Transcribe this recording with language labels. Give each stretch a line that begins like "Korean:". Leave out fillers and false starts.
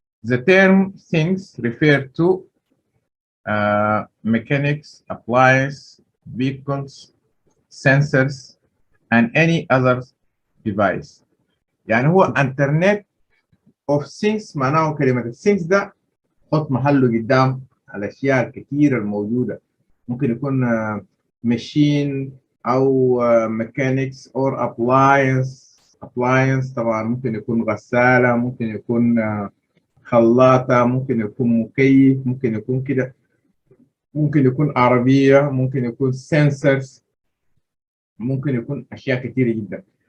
English: The term things refer to mechanics, appliances, vehicles, sensors, and any other device.
Arabic: يعني هو Internet of Things معناه كلمة things ده حط محله قدام الأشياء الكثيرة الموجودة. ممكن يكون
English: machine أو mechanics or appliance.
Arabic: طبعا ممكن يكون غسالة، ممكن يكون خلاطة، ممكن يكون مكيف، ممكن يكون كده، ممكن يكون عربية، ممكن يكون sensors، ممكن يكون أشياء كثيرة جدا.